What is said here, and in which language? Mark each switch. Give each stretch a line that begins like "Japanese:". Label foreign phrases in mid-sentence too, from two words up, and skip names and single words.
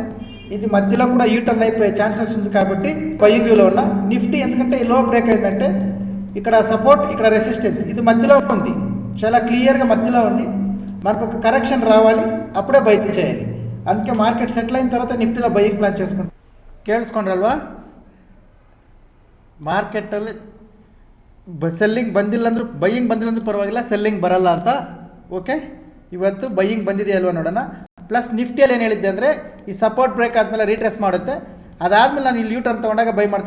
Telugu: ఇది మధ్యలో కూడా యూటర్న్ అయిపోయే ఛాన్సెస్ ఉంది కాబట్టి
English: buying view
Telugu: ఉన్న నిఫ్టీ. ఎందుకంటే ఈ
English: low break
Telugu: అయిందంటే ఇక్కడ సపోర్ట్, ఇక్కడ రెసిస్టెన్స్, ఇది మధ్యలో ఉంది, చాలా క్లియర్గా మధ్యలో ఉంది. మనకు ఒక కరెక్షన్ రావాలి, అప్పుడే బై చేయాలి. అందుకే
English: market settle
Telugu: అయిన తర్వాత నిఫ్టీలో
English: buying plan
Telugu: చేసుకుంటాం.
Kannada: ಕೇಳಿಸ್ಕೊಂಡ್ರಲ್ವಾ, ಮಾರ್ಕೆಟಲ್ಲಿ ಸೆಲ್ಲಿಂಗ್ ಬಂದಿಲ್ಲ ಅಂದರೂ, ಬೈಯಿಂಗ್ ಬಂದಿಲ್ಲ ಅಂದರೂ ಪರವಾಗಿಲ್ಲ, ಸೆಲ್ಲಿಂಗ್ ಬರಲ್ಲ ಅಂತ. ಓಕೆ, ಇವತ್ತು ಬೈಯಿಂಗ್ ಬಂದಿದೆಯಲ್ವ ನೋಡೋಣ. ಪ್ಲಸ್ ನಿಫ್ಟಿಯಲ್ಲಿ ಏನು ಹೇಳಿದ್ದೆ ಅಂದರೆ, ಈ
English: support break
Kannada: ಆದಮೇಲೆ ರೀಟ್ರೇಸ್ ಮಾಡುತ್ತೆ, ಅದಾದಮೇಲೆ ನಾನು ಇಲ್ಲಿ ಯೂಟರ್ನ್ ತೊಗೊಂಡಾಗ ಬೈ ಮಾಡ್ತೀನಿ.